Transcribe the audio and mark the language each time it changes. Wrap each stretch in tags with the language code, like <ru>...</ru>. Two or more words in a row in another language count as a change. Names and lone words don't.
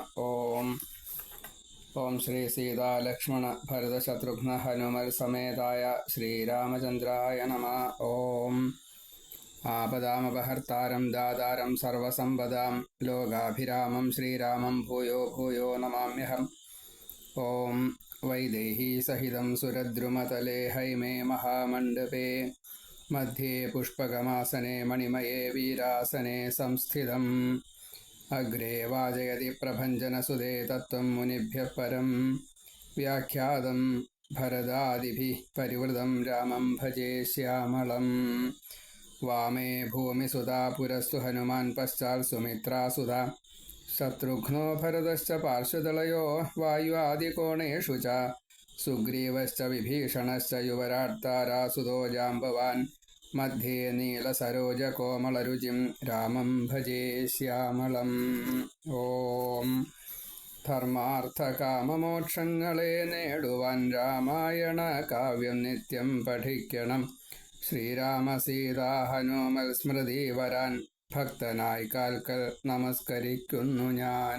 <sa>ഓം ശ്രീ സീതാ ലക്ഷ്മണ ഭരത ശത്രുഘ്ന ഹനുമൽ സമേതായ ശ്രീരാമചന്ദ്രായ നമ. ഓം ആപദാമപഹർത്താരം ദാതാരം സർവസമ്പദാം ലോകാഭിരാമം ശ്രീരാമം ഭൂയോ ഭൂയോ നമാമ്യഹം. ഓം വൈദേഹീ സഹിതം സുരദ്രുമതലേ ഹൈമേ മഹാമണ്ഡപേ मध्ये पुष्पगमासने मणिमये वीरासने संस्थितम् अग्रे वाजयति प्रभञ्जनसुदे तत्त्वं मुनिभ्यः परं व्याख्यातं भरदादिभिः परिवृतं रामं भजे श्यामलं. वामे भूमिसुधा पुरस्तु हनुमान् पश्चात् सुमित्रासुधा शत्रुघ्नो भरतश्च पार्श्वदलयो वायुआदिकोणेषु च सुग्रीवश्च विभीषणश्च युवराट्तारासुतो जाम्बवान् मध्ये नीलसरोजकोमलरुचिं रामं भजे श्यामलम्.</sa> <ml>ഓം ധർമാർത്ഥകാമമോക്ഷങ്ങളെ നേടുവാൻ രാമായണ കാവ്യം നിത്യം പഠിക്കണം. ശ്രീരാമസീതാ ഹനുമൽ സ്മൃതി വരാൻ ഭക്തനായി കാൽക്കൽ നമസ്കരിക്കുന്നു ഞാൻ.</ml>